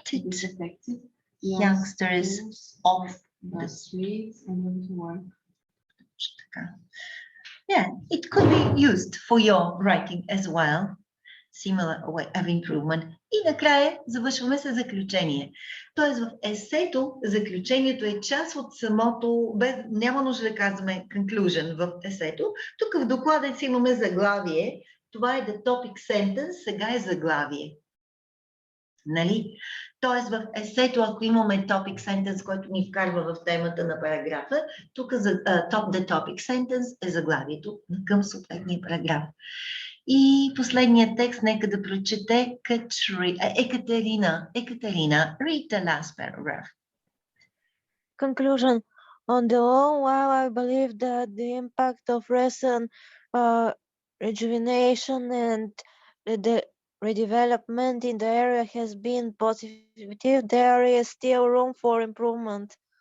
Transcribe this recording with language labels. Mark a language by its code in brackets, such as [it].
[en] disaffected youngsters off the streets and into work. Yeah, it could be used for your writing as well. Similar way of improvement. [bg] И накрая завършваме с заключение. Тоест в есето заключението е част от самото, няма нужда да казваме conclusion в есето. Тук в доклада си имаме заглавие. Това е the topic sentence, сега е заглавие. Нали? Тоест в есето, ако имаме topic sentence, който ни вкарва в темата на параграфа, тук the topic sentence е заглавието към съответния параграф. И последният текст, нека да прочете Екатерина. [en] Екатерина, read the last paragraph. Conclusion. On the whole, while I believe that the impact of recent rejuvenation and the redevelopment in the area has been positive, there is still room for improvement.